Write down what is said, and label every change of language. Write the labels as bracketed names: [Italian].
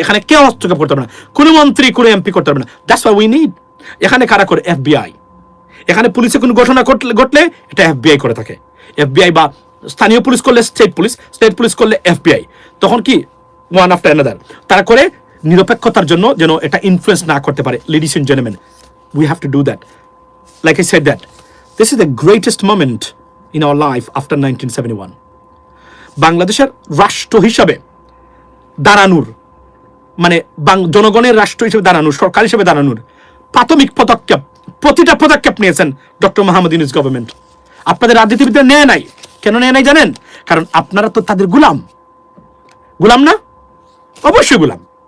[Bangla] এখানে কেউ হস্তক্ষেপ করতে পারবে না, কোনো মন্ত্রী, কোনো এমপি করতে পারবে না। [English] That's why we need. [Bangla] এখানে কারা করে? এফবিআই। এখানে পুলিশের কোনো ঘটনা ঘটলে এটা এফবিআই করে থাকে। এফবিআই বা স্থানীয় পুলিশ করলে স্টেট পুলিশ করলে এফবিআই। তখন কি [English] one after another [Bangla] তারা করে, নিরপেক্ষতার জন্য যেন এটা ইনফ্লুয়েন্স না করতে পারে। [English] Ladies and gentleman, we have to do that. Like I said that this is the greatest moment in our life after 1971. [Bangla] বাংলাদেশের রাষ্ট্র হিসাবে দাঁড়ানোর, মানে জনগণের রাষ্ট্র হিসেবে দাঁড়ানোর, সরকার হিসেবে দাঁড়ানোর প্রাথমিক পদক্ষেপ, প্রতিটা পদক্ষেপ নিয়েছেন ডক্টর মোহাম্মদ ইউনূস গভর্নমেন্ট। আপনাদের রাজনীতিবিদরা নেয় নাই। কেন নেয় নাই জানেন? কারণ আপনারা তো তাদের গোলাম। গোলাম না? অবশ্যই গোলাম।